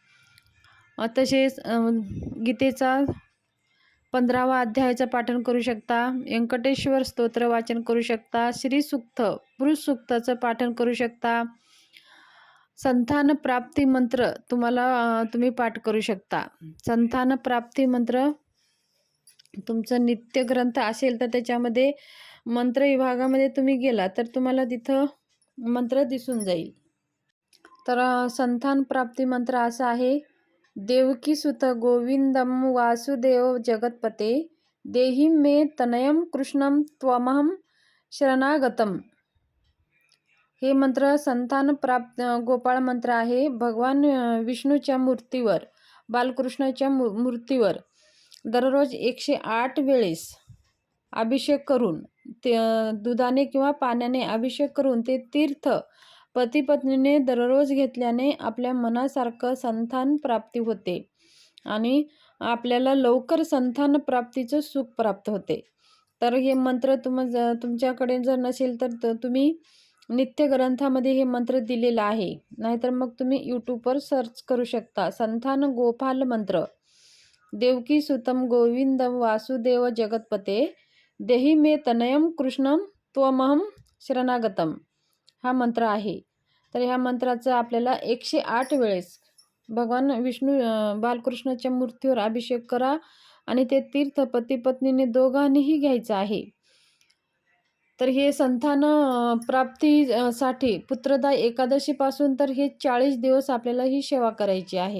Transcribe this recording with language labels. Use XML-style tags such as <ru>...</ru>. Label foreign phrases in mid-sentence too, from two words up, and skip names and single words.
<mr>तसेच गीतेचा 15वा अध्यायाचं पाठन करू शकता, व्यंकटेश्वर स्तोत्र वाचन करू शकता, श्रीसूक्त पुरुष सूक्ताचं पाठन करू शकता, संतान प्राप्ती मंत्र तुम्ही पाठ करू शकता. संतान प्राप्ती मंत्र तुमचं नित्य ग्रंथ असेल तर त्याच्यामध्ये मंत्र विभागामध्ये तुम्ही गेला तर तुम्हाला तिथं मंत्र दिसून जाईल. तर संतान प्राप्ती मंत्र असा आहे:</mr> <sa>देवकी सुत गोविंदम वासुदेव जगतपते देहि मे तनयम कृष्णम त्वमहम शरणागतम.</sa> <mr>हे मंत्र संतान प्राप्त गोपाळ मंत्र आहे. भगवान विष्णूच्या मूर्तीवर, बालकृष्णाच्या मूर्तीवर दररोज 108 वेळेस अभिषेक करून, ते दुधाने किंवा पाण्याने अभिषेक करून ते तीर्थ पती पत्नीने दररोज घेतल्याने आपल्या मनासारखं संतान प्राप्ती होते आणि आपल्याला लवकर संतान प्राप्तीचं सुख प्राप्त होते. तर हे मंत्र तुमच्याकडे जर नसेल तर तुम्ही नित्य ग्रंथामध्ये हे मंत्र दिलेलं आहे. नाहीतर मग तुम्ही यूट्यूबवर सर्च करू शकता. संतान गोपाल मंत्र,</mr> <sa>देवकी सुतम गोविंदम वासुदेव जगतपते देहि मे तनयम कृष्णम त्वमहम शरणागतम</sa> <mr>हा मंत्र आहे. तर ह्या मंत्राचा आपल्याला 108 वेळेस भगवान विष्णू बालकृष्णाच्या मूर्तीवर अभिषेक करा आणि ते तीर्थ पती पत्नीने दोघांनीही घ्यायचं आहे. तर हे संतान प्राप्तीसाठी पुत्रदा एकादशीपासून तर हे 40 दिवस आपल्याला ही सेवा करायची आहे.</mr>